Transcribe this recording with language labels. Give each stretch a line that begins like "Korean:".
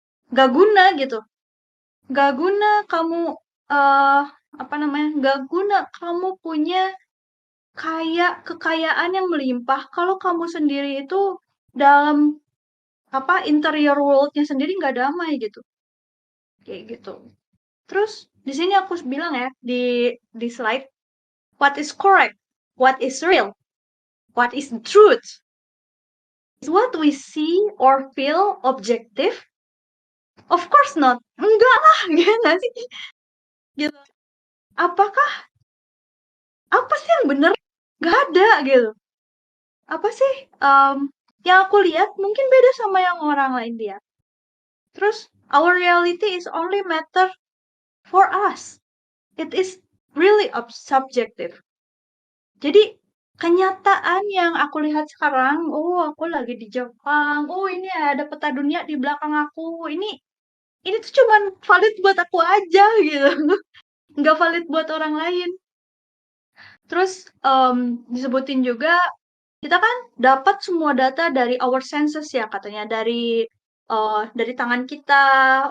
Indonesian: nggak guna gitu nggak guna kamu eh apa namanya nggak guna kamu punya kekayaan yang melimpah kalau kamu sendiri itu dalam apa interior world-nya sendiri nggak damai gitu kayak gitu. Terus di sini aku bilang ya di slide,
English: what is correct, what is real, what is the truth, is what we see or feel objective? Of course not.
Indonesian: Enggak lah, gimana sih? Gitu. Apakah apa sih yang benar? Gak ada gitu. Apa sih yang aku lihat mungkin beda sama yang orang lain lihat. Terus
English: our reality is only matter for us. It is really subjective.
Indonesian: Jadi kenyataan yang aku lihat sekarang, oh aku lagi di Jepang, oh ini ada peta dunia di belakang aku, ini tuh cuman valid buat aku aja gitu, nggak valid buat orang lain. Terus disebutin juga kita kan dapat semua data dari
English: our senses
Indonesian: ya katanya dari tangan kita.